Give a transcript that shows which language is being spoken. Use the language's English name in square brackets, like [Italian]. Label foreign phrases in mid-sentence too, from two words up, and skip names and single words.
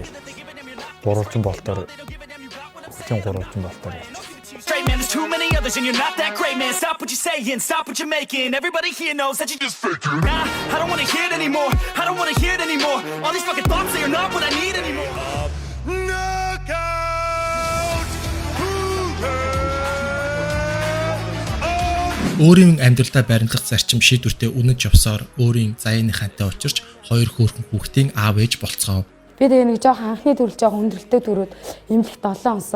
[Mongolian] Гурвалжин болтоор хүчин гурвалжин болтоор [English] Straight man, there's too many others and you're not that great, man. Stop what you're saying, stop what you're making. Everybody here knows that you just faking. Nah, I don't wanna hear it anymore. I don't wanna hear it anymore. All these fucking thoughts, they are not what I need anymore. [Mongolian] Өөрийн амьдралдаа баримтлах зарчим шийдвэртэй үнэж явсаар өөрийн заяаныхантай очирч хоёр хөөрхөн хүүхдийн аав ээж болцгоо. Би тэгээ нэг жоохон анхны төрөл жоохон хүндрэлтэй төрөөд эмнэлэгт 7 онсон.